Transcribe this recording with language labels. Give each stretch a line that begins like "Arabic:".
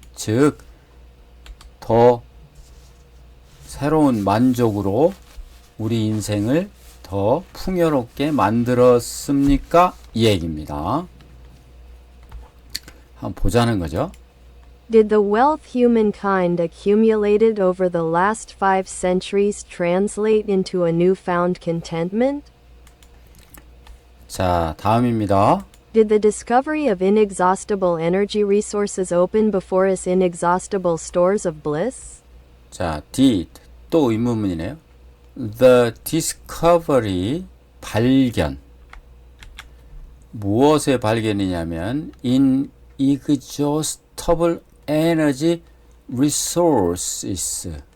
Korean: 즉, 더 새로운 만족으로 우리 인생을 더 풍요롭게 만들었습니까? 이 얘기입니다. 한번 보자는 거죠.
English: Did the wealth humankind accumulated over the last 5 centuries translate into a newfound contentment?
Korean: 자, 다음입니다.
English: Did the discovery of inexhaustible energy resources open before us inexhaustible stores of bliss?
Korean: 자, did 또 의문문이네요. The discovery 발견. 무엇의 발견이냐면
English: inexhaustible energy resources.